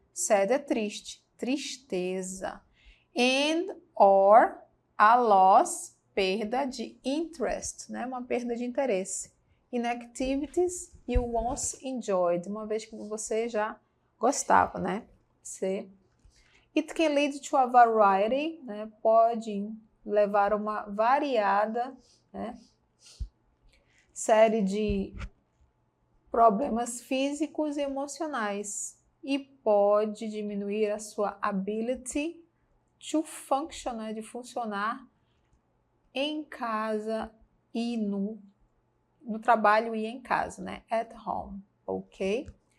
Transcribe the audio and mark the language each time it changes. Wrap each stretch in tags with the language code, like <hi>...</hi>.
<pt>Sad é triste, tristeza.</pt> <en>And or a loss,</en> <pt>perda de interest, né? Uma perda de interesse.</pt> <en>In activities you once enjoyed,</en> <pt>uma vez que você já gostava, né?</pt> <en>It can lead to a variety, né?</en> <pt>Pode levar a uma variada, né? Série de problemas físicos e emocionais e pode diminuir a sua</pt> <en>ability to function,</en> <pt>né, de funcionar em casa e no trabalho e em casa, né,</pt> <en>at home,</en> <pt>ok?</pt>